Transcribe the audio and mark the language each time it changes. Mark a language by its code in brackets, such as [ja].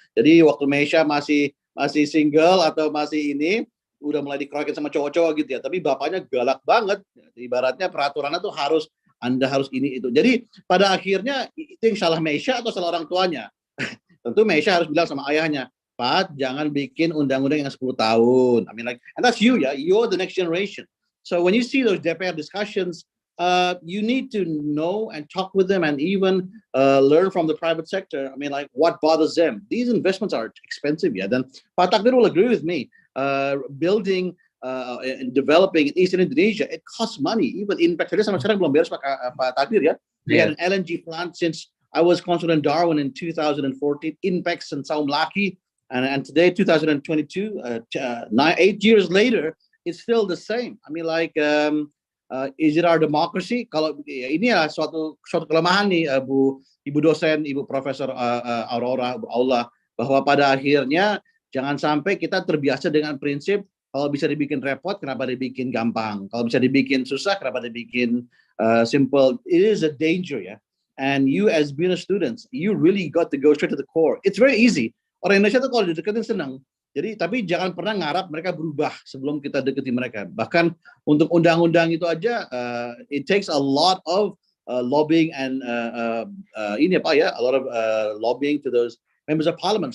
[id] Jadi waktu Meisha masih single atau masih ini, udah mulai dikeroyokin sama cowok-cowok gitu ya. Tapi bapaknya galak banget. Ibaratnya peraturannya tuh Anda harus ini itu. Jadi pada akhirnya itu yang salah Meisha atau salah orang tuanya? Tentu Meisha harus bilang sama ayahnya, Pat, jangan bikin undang-undang yang 10 tahun. [en] I mean like, and that's you ya, you're the next generation. So when you see those DPR discussions, you need to know and talk with them and even learn from the private sector. I mean like, what bothers them? These investments are expensive ya. Dan Pak Takdir will agree with me. Building and developing in Eastern Indonesia, it costs money. Even impact [id] sampai sekarang belum beres [en] Pak Takdir ya. We had an LNG plant since I was consul in Darwin in 2014, impacts in Saum Laki, and today 2022, 8 years later, it's still the same. I mean like, is it our democracy? [id] Kalau ini ya suatu kelemahan nih Ibu dosen, Ibu Profesor Aurora, Bu Aula, bahwa pada akhirnya jangan sampai kita terbiasa dengan prinsip kalau bisa dibikin repot, kenapa dibikin gampang? Kalau bisa dibikin susah, kenapa dibikin simple? [en] It is a danger [id] ya. [en] And you as business students, you really got to go straight to the core. It's very easy. [id] Orang Indonesia tuh kalau dideketin senang. Jadi tapi jangan pernah ngarap mereka berubah sebelum kita deketi mereka. Bahkan untuk undang-undang itu aja, [en] it takes a lot of lobbying and [id] ini apa ya, [en] a lot of lobbying to those members of parliament.